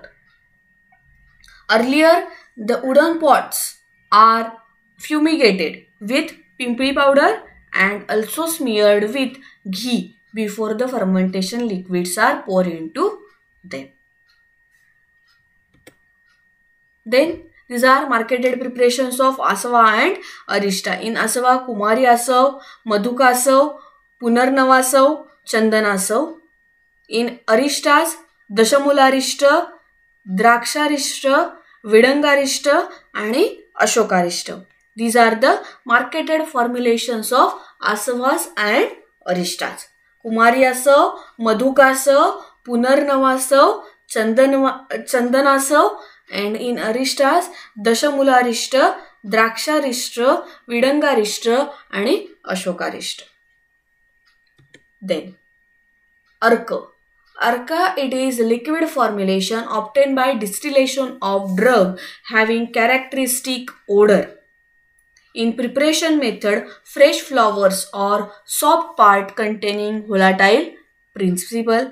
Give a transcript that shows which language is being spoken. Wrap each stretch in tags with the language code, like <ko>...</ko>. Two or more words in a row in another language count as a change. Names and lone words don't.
<en>Earlier, the wooden pots are fumigated with pimpri powder and also smeared with ghee before the fermentation liquids are poured into them. Then these are marketed preparations of asava and arista. In asava, kumari asav, madhuka asav, punarnava asav, chandana asav. In aristas, dashamula द्राक्षारिष्ट, विडंगारिष्ट आणि अशोकारिष्ट. These are the marketed formulations of asavas and aristas. Kumari asav, madhuka asav, punarnava asav, chandana asav, and in aristas dashamulaरिष्ट, द्राक्षारिष्ट, विडंगारिष्ट आणि अशोकारिष्ट. Then arka. Arka, it is liquid formulation obtained by distillation of drug having characteristic odor. In preparation method, fresh flowers or soft part containing volatile principle.</en>